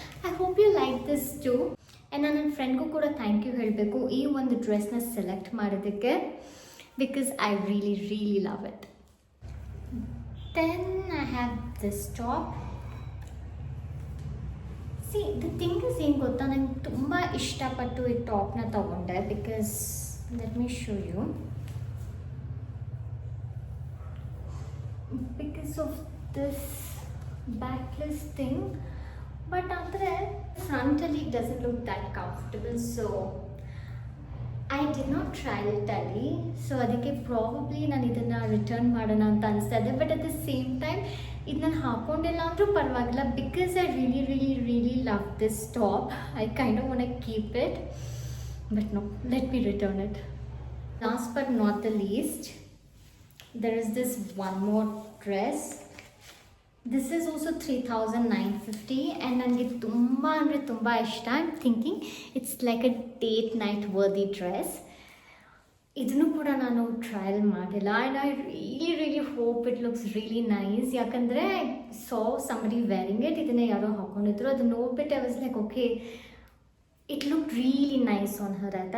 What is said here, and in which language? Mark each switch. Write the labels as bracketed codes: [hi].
[en] I hope you like this too. [kn] And ನಾನು ನನ್ನ ಫ್ರೆಂಡ್ಗೂ ಕೂಡ ಥ್ಯಾಂಕ್ ಯು ಹೇಳಬೇಕು ಈ ಒಂದು ಡ್ರೆಸ್ನ ಸೆಲೆಕ್ಟ್ ಮಾಡೋದಕ್ಕೆ [en] Because I really love it. Then I have this top. See the thing is [kn] ಏನು ಗೊತ್ತಾ, ನಂಗೆ ತುಂಬ ಇಷ್ಟಪಟ್ಟು ಈ ಟಾಪ್ನ ತೊಗೊಂಡೆ [en] Because let me show you. Because of this backless thing, but andre frontally it doesn't look that comfortable, so I did not try it ali. [kn] So adike probably ನಾನು ಇದನ್ನು return ಮಾಡೋಣ ಅಂತ ಅನಿಸ್ತಾ ಇದೆ. [en] but at the same time [kn] ಇದು ನಾನು ಹಾಕ್ಕೊಂಡಿಲ್ಲ ಅಂದರೂ ಪರವಾಗಿಲ್ಲ [en] Because I really love this top. I kind of want to keep it, but no, let me return it. Last but not the least, there is this one more dress. This is also 3,950 and [kn] ನನಗೆ ತುಂಬ ಅಂದರೆ ತುಂಬ ಇಷ್ಟ. [en] I am thinking it's like a date night worthy dress. [kn] ಇದನ್ನು ಕೂಡ ನಾನು trial ಮಾಡಿಲ್ಲ. [en] And I really hope it looks really nice. ಯಾಕಂದರೆ I saw somebody wearing it. [kn] ಇದನ್ನೇ ಯಾರೋ ಹಾಕೊಂಡಿದ್ರು, ಅದು ನೋಡ್ಬಿಟ್ಟು [en] I was like okay it look really nice on her ಆಯ್ತು.